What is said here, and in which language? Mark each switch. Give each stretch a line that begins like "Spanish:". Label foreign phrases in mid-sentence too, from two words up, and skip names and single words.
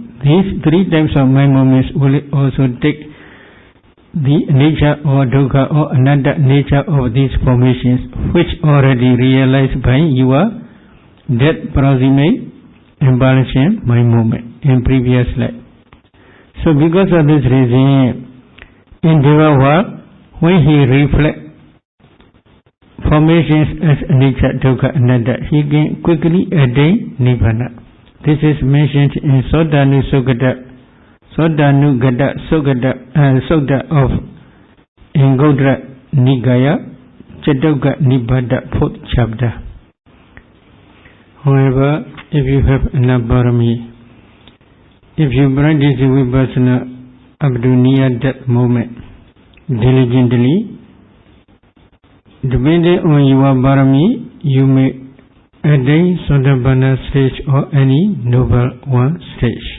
English: These three types of mind moments will also take the nature or dukkha or another nature of these formations, which already realized by your death proximate imbalance mind moment in previous life. So because of this reason, in Deva world, when he reflects formations as nature,
Pali: dukkha, anatta,
English: he can quickly attain Nibbana. This is mentioned in Sodanu Gata Sutta of Anguttara Nikaya, Chattoka Nibbana, 4th chapter. However, if you have enough parami, if you practice Vipassana up to near that moment diligently, depending on your parami, you may attain Sotapanna stage or any noble one stage.